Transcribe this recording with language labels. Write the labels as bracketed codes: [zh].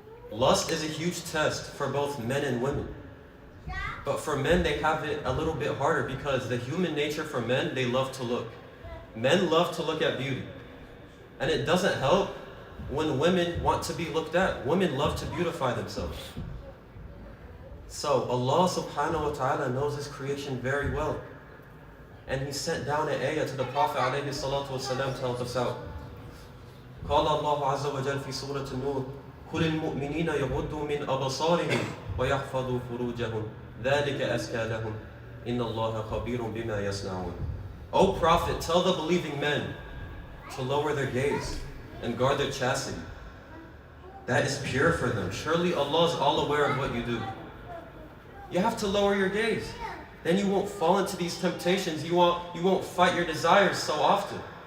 [en] Lust is a huge test for both men and women. But for men, they have it a little bit harder because the human nature for men, they love to look. Men love to look at beauty. And it doesn't help when women want to be looked at. Women love to beautify themselves. So Allah subhanahu wa ta'ala knows His creation very well. And He sent down an ayah to the Prophet alayhi salatu wasalam to help us out. [ar] قال الله عز وجل في سورة النور قل المؤمنين يغضوا من أبصارهم ويحفظوا فروجهم ذلك أزكى لهم إن الله خبير بما يصنعون. [en] O Prophet, tell the believing men to lower their gaze and guard their chastity. That is pure for them. Surely Allah is all aware of what you do. You have to lower your gaze. Then you won't fall into these temptations. You won't fight your desires so often.